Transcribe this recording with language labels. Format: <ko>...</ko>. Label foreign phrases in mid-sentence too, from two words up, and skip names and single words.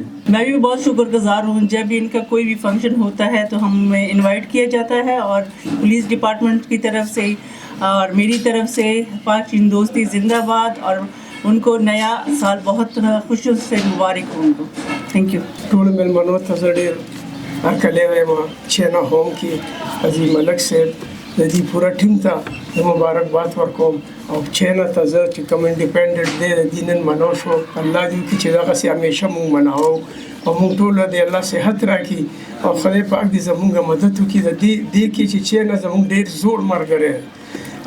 <ur>میں بھی بہت شکر گزار ہوں. جب بھی ان کا کوئی بھی فنکشن ہوتا ہے تو ہمیں انوائٹ کیا جاتا ہے, اور پولیس ڈپارٹمنٹ کی طرف سے اور میری طرف سے پاک چین دوستی زندہ باد, اور ان کو نیا سال بہت خوشیوں سے مبارک ہوں ان کو.</ur> <en>Thank you.</en> <ps>ټول مېلمنو ته زه ډېر هرکلی وایم. چینا هوم کې عظیم ملک صاحب د دې پوره ټیم ته مبارکباد ورکوم او چینه ته زه چې کوم انډیپینډنټ دی د دې نن منو شو الله دې وکړي چې دغسې همیشه مونږ مناوو او مونږ ټوله د الله صحت راکړي او خدای پاک دې زمونږ مدد وکړي د دې کې چې چینه زمونږ ډېر زوړ ملګری او</ps>